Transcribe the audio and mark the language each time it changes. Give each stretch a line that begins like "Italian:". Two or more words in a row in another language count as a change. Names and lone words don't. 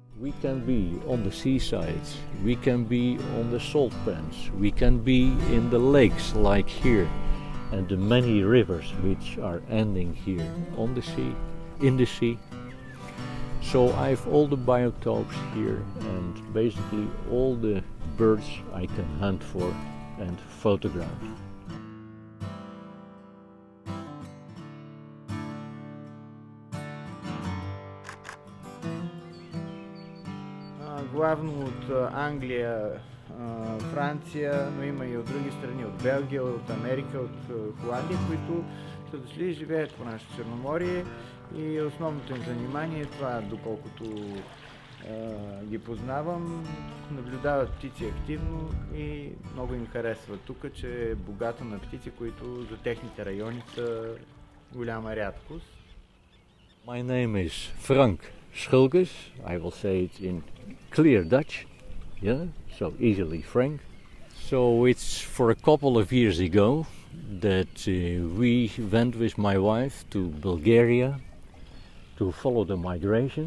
English: We can be on the seaside, we can be on the salt pans, we can be in the lakes like here, and the many rivers which are ending here on the sea, in the sea. So I have all the biotopes here and basically all the birds I can hunt for and photograph.
Bulgarian: Главно от Англия, Франция, но има и от други страни, от Белгия, от Америка, от Холандия, които са дошли и живеят по нашето Черноморие, и основното им занимание е това, доколкото ги познавам, наблюдават птици активно и много им харесва тук, че е богато на птици, които за техните райони са голяма рядкост.
English: My name is Frank Schulkes. I will say it in clear Dutch, yeah, so easily Frank. So it's for a couple of years ago that we went with my wife to Bulgaria to follow the migration.